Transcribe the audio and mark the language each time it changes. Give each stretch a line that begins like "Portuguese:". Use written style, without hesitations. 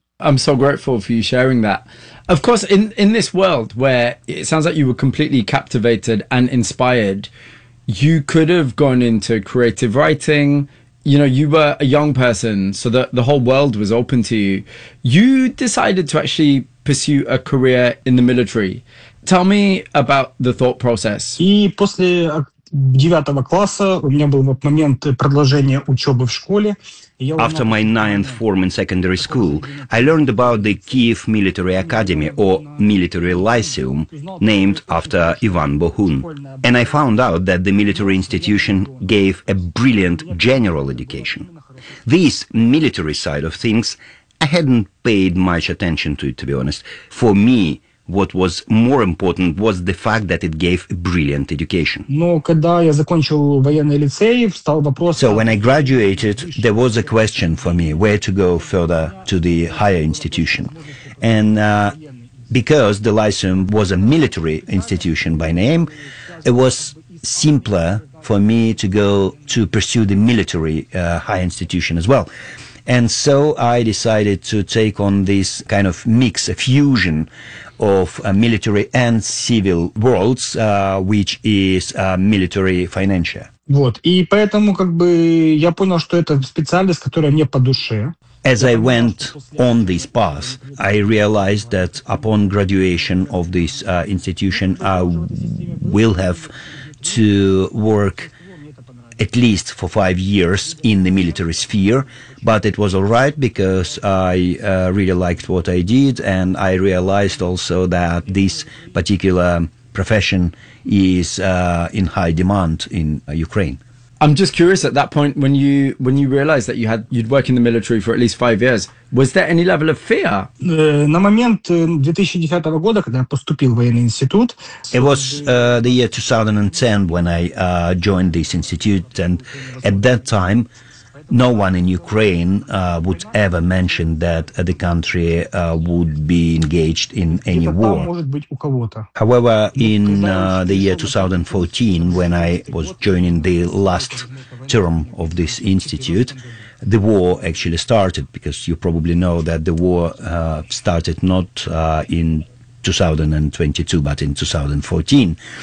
English: I'm so grateful for you sharing that. Of course, in this world where it sounds like you were completely captivated and inspired, you could have gone into creative writing. You know, you were a young person, so the whole world was open to you. You decided to actually pursue a career in the military. Tell me about the thought process.
Russian: И после 9 класса у меня был момент продолжения учебы в школе.
English: After my 9th form in secondary school, I learned about the Kyiv Military Academy, or Military Lyceum, named after Ivan Bohun. And I found out that the military institution gave a brilliant general education. This military side of things, I hadn't paid much attention to be honest. For me, what was more important was the fact that it gave a brilliant education. So when I graduated, there was a question for me where to go further to the higher institution. And because the Lyceum was a military institution by name, it was simpler for me to go to pursue the military higher institution as well. And so I decided to take on this kind of mix, a fusion of military and civil worlds, which is military financier.
Russian: Вот. И поэтому как бы я понял, что это специальность, которая мне по душе.
English: As I went on this path, I realized that upon graduation of this institution, I will have to work at least for 5 years in the military sphere, but it was all right because I really liked what I did, and I realized also that this particular profession is in high demand in Ukraine. I'm just curious, at that point when you realized that you'd work in the military for at least 5 years, was there any level of fear?
Russian: На момент 2010 года, когда я поступил в военный институт,
English: it was the year 2010 when I joined this institute, and at that time no one in Ukraine would ever mention that the country would be engaged in any war. However, in the year 2014, when I was joining the last term of this institute, the war actually started, because you probably know that the war started not in 2022, but in 2014.